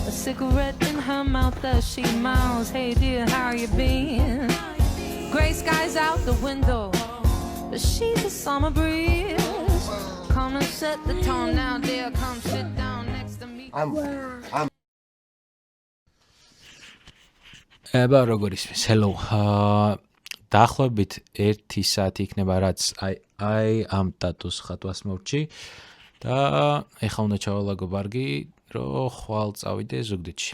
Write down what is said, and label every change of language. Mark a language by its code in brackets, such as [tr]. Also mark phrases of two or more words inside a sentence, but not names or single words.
[en] cigarette in her mouth as she mouths, hey dear, how you been? Gray skies out the window, but she's a summer breeze. Come and set the tone now, dear, come sit down next to me. [ka] აბა როგორ ისმის? Hello. დაახლოებით 1 საათი იქნება რაც აი ამ ტატუს ხატვას მოვჭი და ეხლა უნდა ჩავალაგო ბარგი რომ ხვალ წავიდე ზუგდიდში.